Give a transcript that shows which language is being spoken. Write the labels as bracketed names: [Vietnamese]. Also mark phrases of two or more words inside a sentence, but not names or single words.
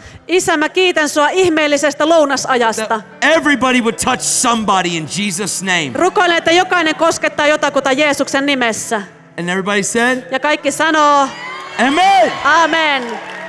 [Finnish] Isä, mä kiitän sua ihmeellisestä lounasajasta. [English] That everybody would touch somebody in Jesus' name. [Finnish] Rukoilen, että jokainen koskettaa jotakuta Jeesuksen nimessä. [English] And everybody said, [Finnish] Ja kaikki sanoo, [English] Amen. [Finnish] amen.